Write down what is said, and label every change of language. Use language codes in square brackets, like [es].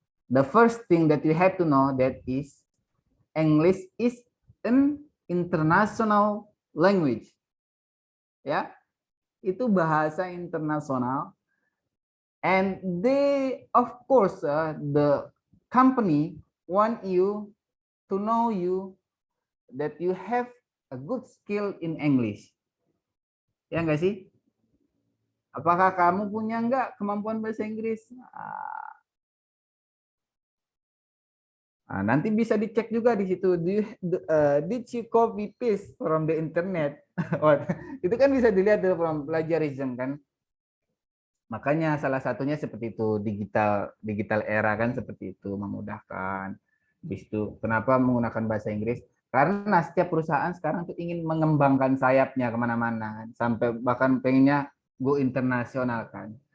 [en] The first thing that you have to know that is English is an international language. [id] Ya, itu bahasa internasional. [en] And they, of course, the company want you to know you that you have a good skill in English. [id] Ya enggak sih? Apakah kamu punya enggak kemampuan bahasa Inggris? Nanti bisa dicek juga di situ. [en] Did you copy paste from the internet? [id] Itu kan bisa dilihat dari plagiarism kan. Makanya salah satunya seperti itu, digital era kan seperti itu, memudahkan. Habis itu kenapa menggunakan bahasa Inggris? Karena setiap perusahaan sekarang tuh ingin mengembangkan sayapnya kemana-mana, sampai bahkan pengennya go internasional kan.